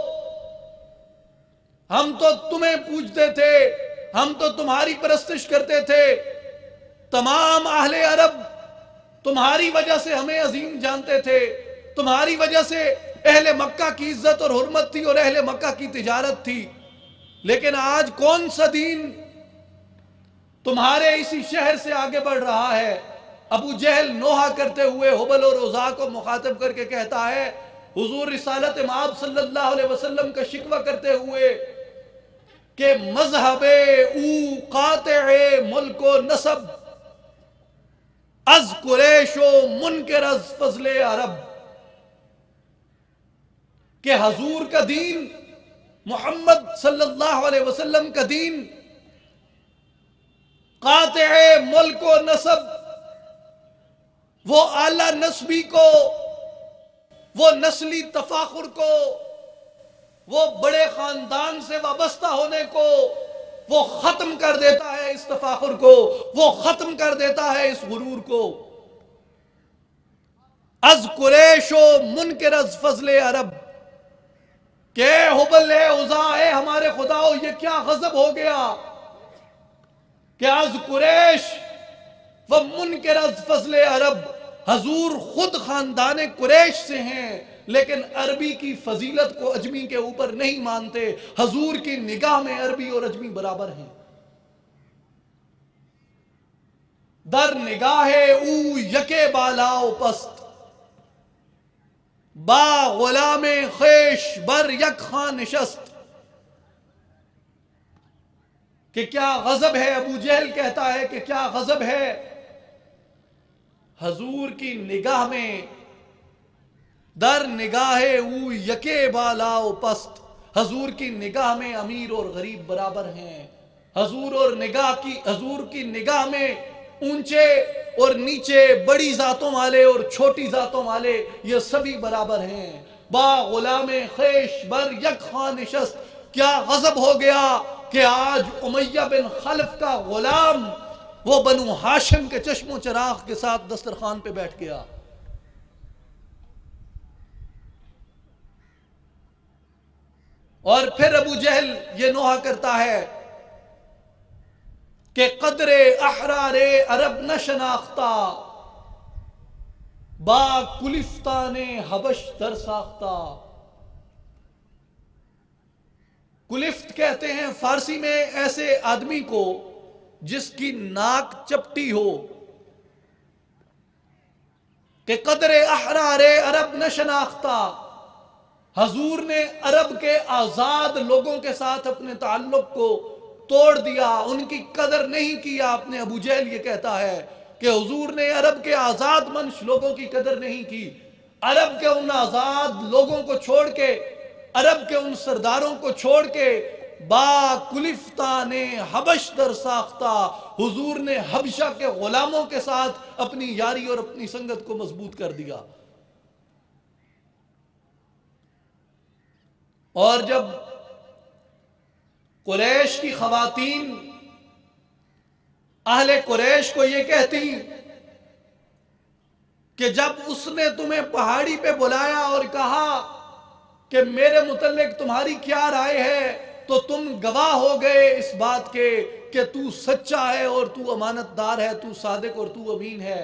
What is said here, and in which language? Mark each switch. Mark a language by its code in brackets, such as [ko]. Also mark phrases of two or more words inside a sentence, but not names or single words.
[ur] ہم تو تمہیں پوجتے تھے، ہم تو تمہاری پرستش کرتے تھے، تمام اہل عرب تمہاری وجہ سے ہمیں عظیم جانتے تھے، تمہاری وجہ سے اہل مکہ کی عزت اور حرمت تھی اور اہل مکہ کی تجارت تھی، لیکن آج کون سا دین تمہارے اسی شہر سے آگے بڑھ رہا ہے؟ ابو جہل نوحہ کرتے ہوئے حبل اور عزا کو مخاطب کر کے کہتا ہے، حضور رسالت مآب [ar] صلی اللہ علیہ وسلم [ur] کا شکوہ کرتے ہوئے کہ [fa] مذہب او قاطع ملک و نسب، از قریش و منکر از فضل عرب، [ur] کہ حضور کا دین، محمد [ar] صلی اللہ علیہ وسلم [ur] کا دین [fa] قاطع ملک و نسب، [ur] وہ اعلی نسبی کو، وہ نسلی تفاخر کو، وہ بڑے خاندان سے وابستہ ہونے کو وہ ختم کر دیتا ہے، اس تفاخر کو وہ ختم کر دیتا ہے، اس غرور کو. [fa] از قریش و منکر از فضل عرب، [ur] کہ اے حبل، اے عزا، اے ہمارے خداؤ، یہ کیا غضب ہو گیا کہ [fa] از قریش و منکر از فضل عرب، [ur] حضور خود خاندان قریش سے ہیں لیکن عربی کی فضیلت کو اجمی کے اوپر نہیں مانتے. حضور کی نگاہ میں عربی اور اجمی برابر ہیں. [fa] در نگاہ او یکے بالاؤ پست، با غلام خیش بر یک خان نشست. [ur] کہ کیا غضب ہے، ابو جہل کہتا ہے کہ کیا غضب ہے، حضور کی نگاہ میں [fa] در نگاہ او یکے بالاؤ پست، [ur] حضور کی نگاہ میں امیر اور غریب برابر ہیں. حضور کی نگاہ میں اونچے اور نیچے، بڑی ذاتوں والے اور چھوٹی ذاتوں والے، یہ سبھی برابر ہیں. [fa] با غلام خیش بر یک خان نشست. [ur] کیا غضب ہو گیا کہ آج امیہ بن خلف کا غلام وہ بنو ہاشم کے چشم و چراغ کے ساتھ دسترخوان پہ بیٹھ گیا. اور پھر ابو جہل یہ نوحہ کرتا ہے کہ [fa] قدر احرار عرب نہ شناختہ، با کلفتان حبش در ساختہ. [ur] کلفت کہتے ہیں فارسی میں ایسے آدمی کو جس کی ناک چپٹی ہو. کہ [fa] قدر احرار عرب نہ شناختہ، [ur] حضور نے عرب کے آزاد لوگوں کے ساتھ اپنے تعلق کو توڑ دیا، ان کی قدر نہیں کیا۔ اپنے ابو جہل یہ کہتا ہے کہ حضور نے عرب کے آزاد منش لوگوں کی قدر نہیں کی، عرب کے ان آزاد لوگوں کو چھوڑ کے، عرب کے ان سرداروں کو چھوڑ کے [fa] با کلفتان حبش در ساختہ، [ur] حضور نے حبشہ کے غلاموں کے ساتھ اپنی یاری اور اپنی سنگت کو مضبوط کر دیا۔ اور جب قریش کی خواتین اہل قریش کو یہ کہتی کہ جب اس نے تمہیں پہاڑی پہ بلایا اور کہا کہ میرے متعلق تمہاری کیا رائے ہے، تو تم گواہ ہو گئے اس بات کے کہ تو سچا ہے اور تو امانت دار ہے، تو صادق اور تو امین ہے۔